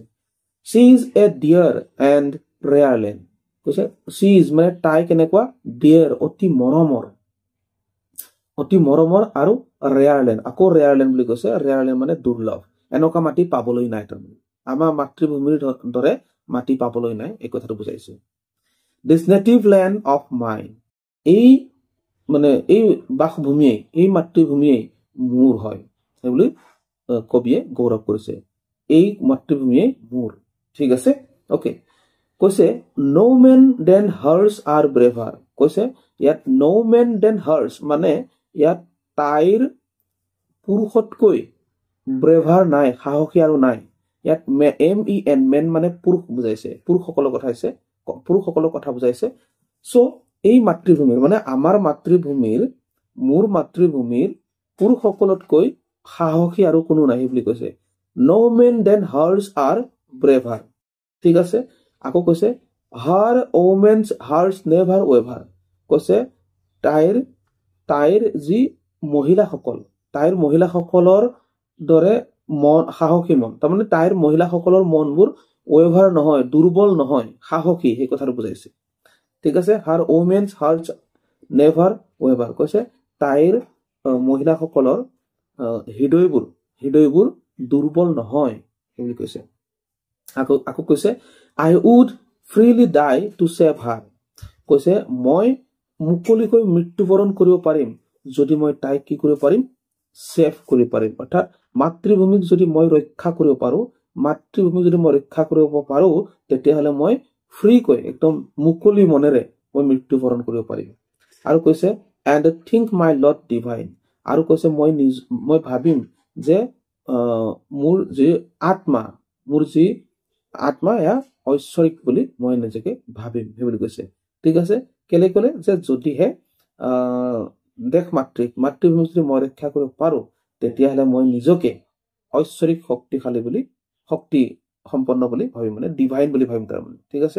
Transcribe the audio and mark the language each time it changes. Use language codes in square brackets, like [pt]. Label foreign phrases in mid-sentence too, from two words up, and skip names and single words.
[en] she is a dear and rareland, [as] কৈছে [en] she is [as] মানে তাই কেনেকুৱা, ডিয়াৰ অতি মৰমৰ, আৰু ৰেয়াৰলেণ্ড, আকৌ ৰেয়াৰলেণ্ড বুলি কৈছে, ৰেয়াৰলেণ্ড মানে দুৰ্লভ, এনেকুৱা মাটি পাবলৈ নাই, তাৰমানে আমাৰ মাতৃভূমিৰ দৰে মাটি পাবলৈ নাই, এই কথাটো বুজাইছে। [en] this native land of mine, [as] এই মানে এই বাসভূমিয়ে, এই মাতৃভূমিয়ে মোৰ হয়, সেইবুলি কবিয়ে গৌৰৱ কৰিছে, এই মাতৃভূমিয়ে মোৰ, ঠিক আছে। [en] অকে, কৈছে no man than hers are braver, [as] কৈছে ইয়াত [en] no man than hers [as] মানে ইয়াত তাইৰ পুৰুষতকৈ ব্ৰেভাৰ নাই, সাহসী আৰু নাই, ইয়াত MEN মেন মানে পুৰুষ বুজাইছে, পুৰুষসকলৰ কথা বুজাইছে। চ' এই মাতৃভূমিৰ মানে আমাৰ মাতৃভূমিৰ, মোৰ মাতৃভূমিৰ পুৰুষসকলতকৈ সাহসী আৰু কোনো নাই বুলি কৈছে। [en] no man than hers are braver, [as] ঠিক আছে। আকৌ কৈছে [en] her women's hers never waver, [as] কৈছে তাইৰ যি মহিলাসকল, তাইৰ মহিলাসকলৰ দৰে মন, সাহসী মন, তাৰমানে তাইৰ মহিলাসকলৰ মনবোৰ ৱেভাৰ নহয়, দুৰ্বল নহয়, সাহসী, সেই কথাটো বুজাইছে, ঠিক আছে। [en] her women's hearts never waver, [as] কৈছে তাইৰ মহিলাসকলৰ হৃদয়বোৰ দুৰ্বল নহয় বুলি কৈছে। আকৌ কৈছে [en] I would freely die to save her, [as] কৈছে মই মুকলিকৈ মৃত্যুবৰণ কৰিব পাৰিম যদি মই তাইক কি কৰিব পাৰিম, সেভ কৰিব পাৰিম, অৰ্থাৎ মাতৃভূমিক যদি মই ৰক্ষা কৰিব পাৰো, তেতিয়াহ'লে মই ফ্ৰীকৈ একদম মুকলি মনেৰে মই মৃত্যুবৰণ কৰিব পাৰিম। আৰু কৈছে [en] and think my lot divine, [as] আৰু কৈছে মই ভাবিম যে মোৰ যি আত্মা এয়া ঐশ্বৰিক বুলি মই নিজকে ভাবিম, সেই বুলি কৈছে, ঠিক আছে। কেলে ক'লে যে যদিহে দেশ মাতৃভূমি যদি মই ৰক্ষা কৰিব পাৰো, তেতিয়াহ'লে মই নিজকে ঐশ্বৰিক শক্তি সম্পন্ন বুলি ভাবিম, মানে ডিভাইন বুলি ভাবিম, তাৰমানে, ঠিক আছে।